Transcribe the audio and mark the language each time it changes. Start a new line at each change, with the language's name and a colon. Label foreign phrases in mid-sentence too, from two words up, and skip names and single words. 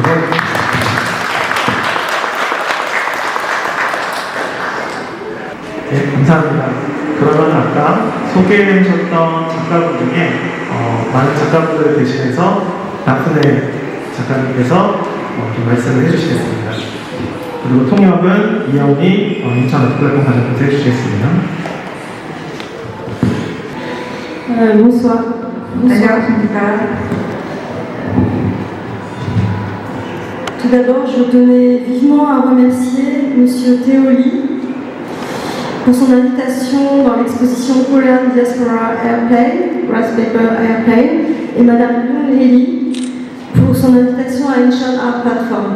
Korean: 네, 감사합니다. 그러면 아까 소개해 주셨던 작가분 중에 많은 작가분들을 대신해서 나훈의 작가님께서 좀 말씀을 해주시겠습니다. 그리고 통역은 이영희 인천어플랫폼 과장님께서 해주시겠습니다.
French: Bonsoir. Tout d'abord, je tenais vivement à remercier Monsieur Théoli pour son invitation dans l'exposition Korean Diaspora Airplane, Grass Paper Airplane, et Madame Yoon Hee pour son invitation à Incheon Art Platform.